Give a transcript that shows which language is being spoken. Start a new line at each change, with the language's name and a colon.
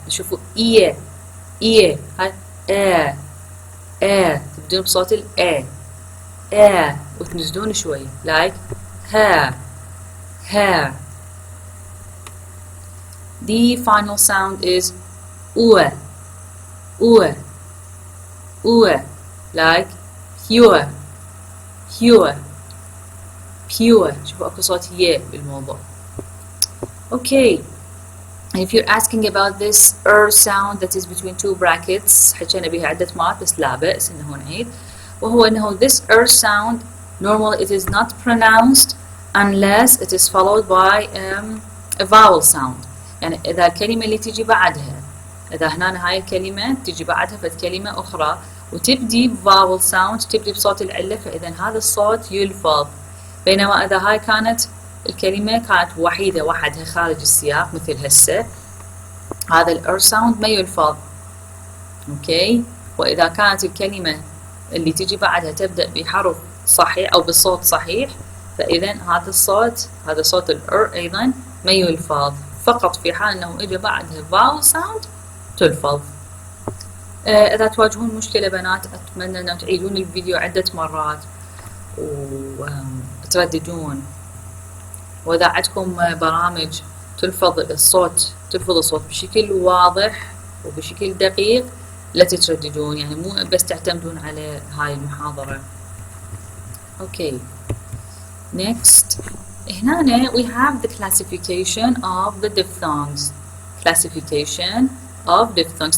Arabic: شوفوا
English: ear, ear.
Arabic: هاي
English: air, air.
Arabic: تبدون بصوت ال
English: air, air.
Arabic: وتنزلون شوي.
English: Like hair, hair. The final sound is ue, ue, ue. Like pure, pure, pure.
Arabic: شوفوا اكو صوت ي بالموضوع.
English: Okay, and if you're asking about this sound that is between two brackets,
Arabic: حكينا بها عدة مرات بس لا بأس انه نعيد، وهو انه
English: this sound normally it is not pronounced unless it is followed by a vowel sound.
Arabic: يعني إذا الكلمة اللي تجي بعدها، إذا هنا هاي الكلمة تجي بعدها فد كلمة أخرى وتبدي
English: vowel sound،
Arabic: تبدي بصوت العلة، فإذا هذا الصوت يلفظ. بينما إذا هاي كانت الكلمة كانت وحيدة وحدها خارج السياق مثل هسه، هذا الأر ساوند ما يلفظ. أوكي. وإذا كانت الكلمة اللي تجي بعدها تبدأ بحرف صحيح أو بصوت صحيح، فإذا هذا الصوت، هذا صوت الأر أيضا ما يلفظ، فقط في حال أنه إجا بعدها
English: vowel sound
Arabic: تلفظ. إذا تواجهون مشكلة بنات أتمنى أن تعيدون الفيديو عدة مرات وترددون. وإذا عندكم برامج تلفظ الصوت بشكل واضح وبشكل دقيق لا تترددون، يعني مو بس تعتمدون على هاي المحاضرة.
English: Okay. Next.
Arabic: هنا
English: we have the classification of the diphthongs. Classification of diphthongs.